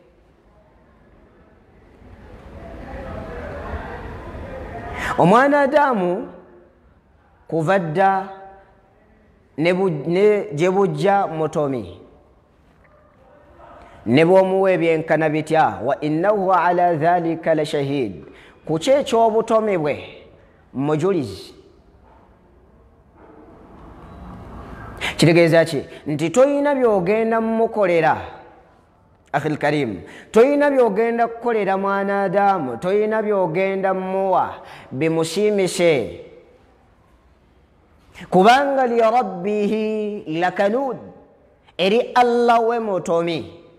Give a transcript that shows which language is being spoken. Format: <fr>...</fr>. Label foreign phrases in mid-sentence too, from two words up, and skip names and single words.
<lg>Omwanadamu kuva dda ne gye bujja mutomi, ne bw'omuwa ebyenkana bitya,</lg> <ar>وإنّه على ذلك لشهيد,</ar> <lg>ku kyo eky'obutomi bwe mujulizi. Kitegeeza ki? Nti toyina by'ogenda mumukolera,</lg> <ar>أخي الكريم,</ar> <lg>toyina by'ogenda kukolera mwanadamu, toyina by'ogenda mumuwa bimusiimise, kubanga</lg> <ar>لربّه لكنود,</ar> <lg>eri Allah we mutomi.</lg>